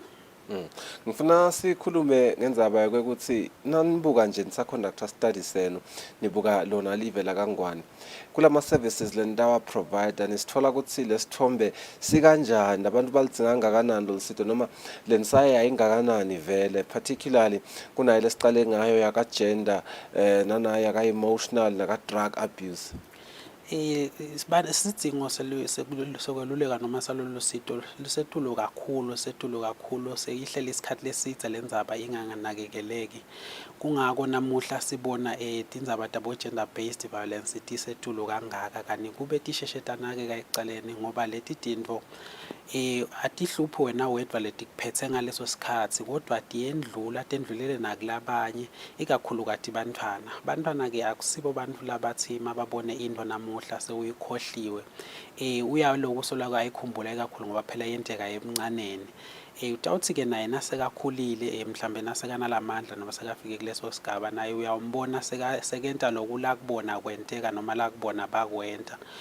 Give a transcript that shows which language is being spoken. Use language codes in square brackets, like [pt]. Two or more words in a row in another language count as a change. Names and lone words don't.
[ss] Ngifuna sikhulume ngendzaba yokuthi nanibuka nje nisa-conductor study senu nibuka lona live la kaNgwane kulama services lendawa provider nisithola ukuthi lesithombe sikanjani abantu balidzinga kangakanani lolusito noma lensaya ingakanani vele particularly kunayo lesiqale ngayo yaka gender nanayo yaka emotional naka [en] drug abuse. [ss] Isidingo sokweluleka noma salolu sito lusetulu kakhulu seyihlela isikhathi lesithe lendzaba inganakekeleki kungako namuhla sibona tindzaba tabo [en] gender based [ss] violence tisetulu kangaka kanti kube tisheshe tanakeka ekucaleni ngoba leti tinto atihluphi wena wedwa letikuphethe ngaleso sikhathi kodwa tendlulele nakulabanye ikakhulu kati bantwana ke akusibo bantu labathi mababone into namuhla sewuyikhohliwe uyaloku solaka ayikhumbula kakhulu ngoba phela yenteka emncaneni utawuthi ke naye nasekakhulile mhlambe nasekanalamandla noma sekafike kuleso sigaba naye uyawumbona sekenta lokula kubona kwenteka noma la kubona bakwenta